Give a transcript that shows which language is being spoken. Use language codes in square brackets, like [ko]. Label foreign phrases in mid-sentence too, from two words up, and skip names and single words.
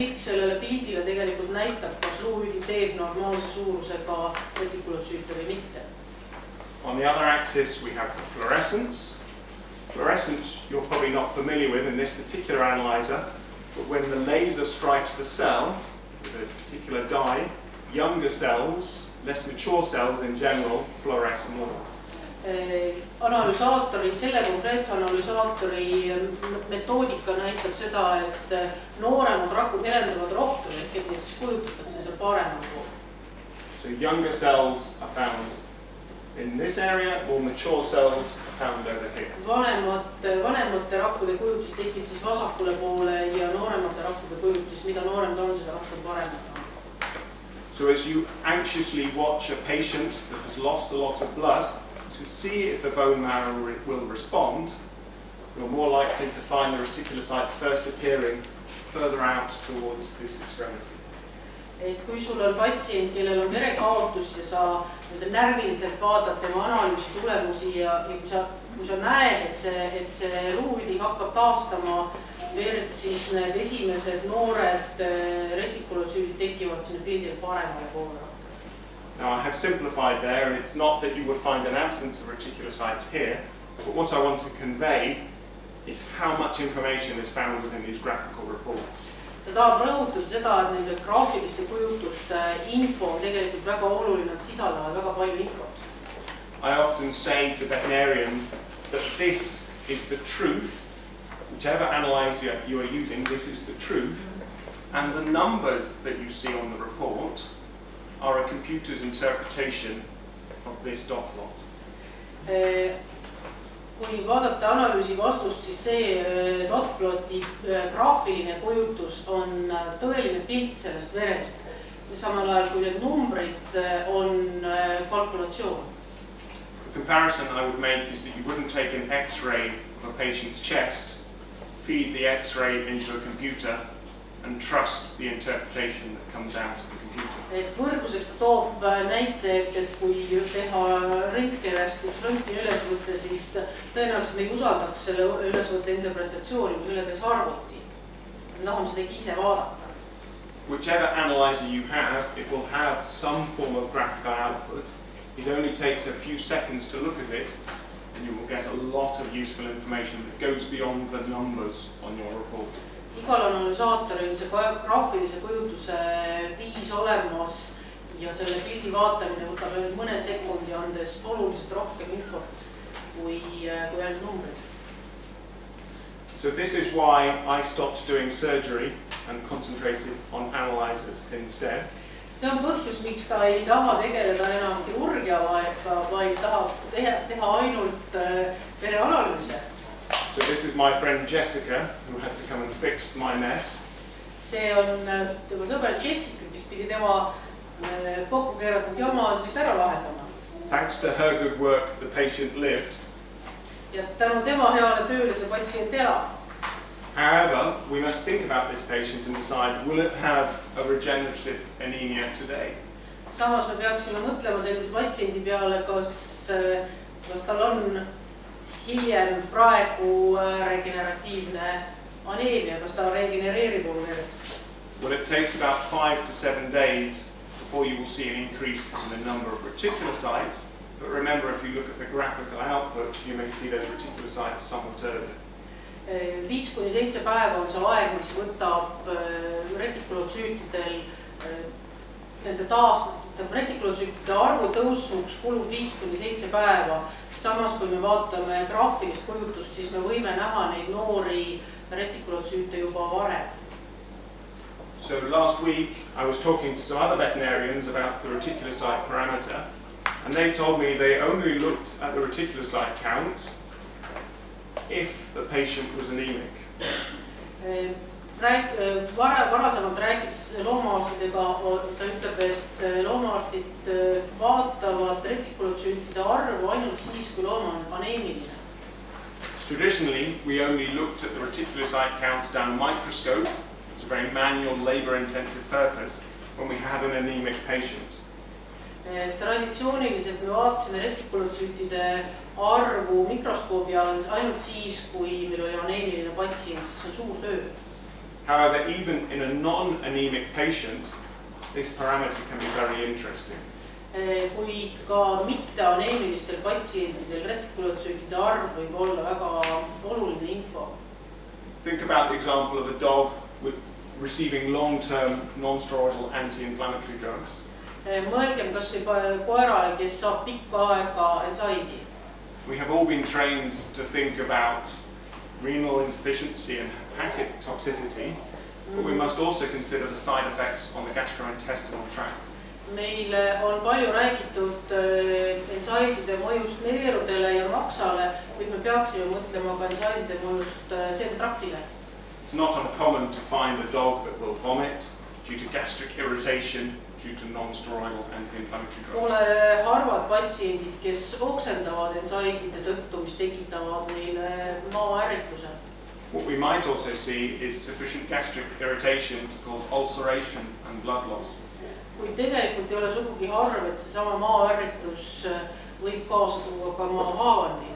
[et] Sellele pildile tegelikult näitab, kas luuhüdi teeb normaalse suurusega retikulotsüüte või mitte. [en] On the other axis we have the fluorescence. Fluorescence you're probably not familiar with in this particular analyzer, but when the laser strikes the cell with a particular dye, younger cells, less mature cells in general, fluoresce more. [et] Selle konkreetse analüsaatori metoodika näitab seda, et nooremad rakud helendavad rohkem, et neid siis kujutatakse seal paremal pool. [en] So younger cells are found in this area, more mature cells are found over here. [et] Vanemate rakkude kujutis tekib siis vasakule poole ja nooremate rakkude kujutis, mida noorem ta on, seda rohkem paremad on. [en] So as you anxiously watch a patient that has lost a lot of blood, to see if the bone marrow will respond, you're more likely to find the reticulocytes first appearing further out towards this extremity. [et] Et kui sul on patsient, kellel on verekaotus ja sa närviliselt vaatad tema analüüsi tulemusi ja kui sa näed, et see luuhüdi hakkab taastama verd, siis need esimesed noored retikulotsüüdid tekivad sinna pildil paremale poole. [en] Now I have simplified there, and it's not that you would find an absence of reticulocytes here, but what I want to convey is how much information is found within these graphical reports. [et] Ta tahab rõhutada seda, et nende graafiliste kujutuste info on tegelikult väga oluline, nad sisaldavad väga palju infot. [en] I often say to veterinarians that this is the truth, whichever analyzer you are using, this is the truth, and the numbers that you see on the report are a computer's interpretation of this dot plot. [et] Kui vaadata analüüsi vastust, siis see [en] dot ploti [et] graafiline kujutus on tõeline pilt sellest verest. Samal ajal kui need numbrid on kalkulatsioon. [en] The comparison I would make is that you wouldn't take an X-ray of a patient's chest, feed the X-ray into a computer, and trust the interpretation that comes out of the computer. [et] Võrdluseks ta toob näite, et kui teha röntgenestus röntgeni ülesvõtte, siis tõenäoliselt me ei usaldaks selle ülesvõtte interpretatsiooni, kui selle teeks arvuti. Me tahame seda ise vaadata. [en] Whichever analyzer you have, it will have some form of graphical output. It only takes a few seconds to look at it, and you will get a lot of useful information that goes beyond the numbers on your report. [et] Igal analüsaatoril see graafilise kujutuse viis olemas ja selle pildi vaatamine võtab mõne sekundi andes oluliselt rohkem infot kui ainult numbrid. [en] So this is why I stopped doing surgery and concentrated on analyzers instead. [et] See on põhjus, miks ta ei taha tegeleda enam kirurgiaga, vaid tahab teha ainult vereanalüüse. [en] So this is my friend Jessica, who had to come and fix my mess. [et] See on tema sõber Jessica, kes pidi tema kokku keeratud jama siis ära lahendama. [en] Thanks to her good work, the patient lived. [et] Ja tänu tema heale tööle see patsient elab. [en] However, we must think about this patient and decide, will it have a regenerative anemia today? [et] Samas me peaksime mõtlema sellise patsiendi peale, kas tal on hiljem praegu regeneratiivne aneemia, kas ta regenereerib oma verd. [en] Well, it takes about 5 to 7 days before you will see an increase in the number of reticulocytes. But remember, if you look at the graphical output, you may see those reticulocytes somewhat earlier. [et] 5–7 päeva on see aeg, mis võtab retikulotsüütidel nende retikulotsüütide arvu tõusuks kulub 5–7 päeva. Samas, kui me vaatame graafilist kujutust, siis me võime näha neid noori retikulotsüüte juba varem. [en] So last week I was talking to some other veterinarians about the reticulocyte parameter, and they told me they only looked at the reticulocyte count if the patient was anemic. [et] Varasemalt rääkides loomaarstidega, ta ütleb, et loomaarstid vaatavad retikulotsüütide arvu ainult siis, kui looma on aneemiline. [en] Traditionally, we only looked at the reticulocyte count down a microscope. It's a very manual, labor-intensive purpose when we had an anemic patient. [et] Traditsiooniliselt me vaatasime retikulotsüütide arvu mikroskoobi all ainult siis, kui meil oli aneemiline patsient, siis see on suur töö. [en] However, even in a non-anemic patient, this parameter can be very interesting. [et] Kuid ka mitte-aneemilistel patsientidel retikulotsüütide arv võib olla väga oluline info. [en] Think about the example of a dog receiving long-term non-steroidal anti-inflammatory drugs. [et] Mõelgem kas või koerale, kes saab pikka aega NSAID-i. [en] We have all been trained to think about renal insufficiency and hepatic toxicity, but we must also consider the side effects on the gastrointestinal tract. [et] Meile on palju räägitud NSAID-ide mõjust neerudele ja maksale, kuid me peaksime mõtlema ka NSAID-ide mõjust seedetraktile. [en] It's not uncommon to find a dog that will vomit due to gastric irritation due to non-steroidal anti-inflammatory drugs. [et] Pole harvad patsiendid, kes oksendavad NSAID-ide tõttu, mis tekitavad neile maaärrituse. [en] What we might also see is sufficient gastric irritation to cause ulceration and blood loss. [et] Kuid tegelikult ei ole sugugi harv, et seesama maaärritus võib kaasa tuua ka maahaavandi.